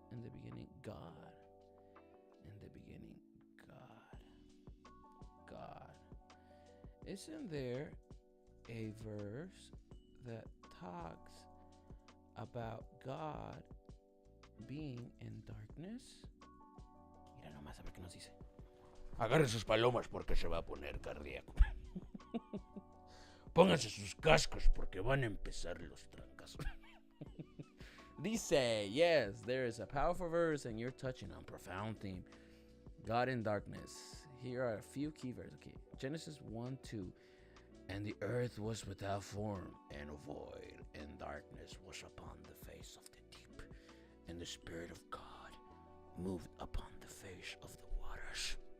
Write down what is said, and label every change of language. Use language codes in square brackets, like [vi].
[en] In the beginning, God. In the beginning, God. Isn't there a verse that talks about God being in darkness? [es] Mira nomás a ver qué nos dice. Agarre sus palomas porque se va a poner cardíaco. Pónganse sus cascos porque van a empezar los trancas. [en] Dice, yes, there is a powerful verse, and you're touching on profound theme. God in darkness. Here are a few key verses. Okay, Genesis 1:2. And the earth was without form and void, and darkness was upon the face of the deep, and the Spirit of God moved upon the face of the waters.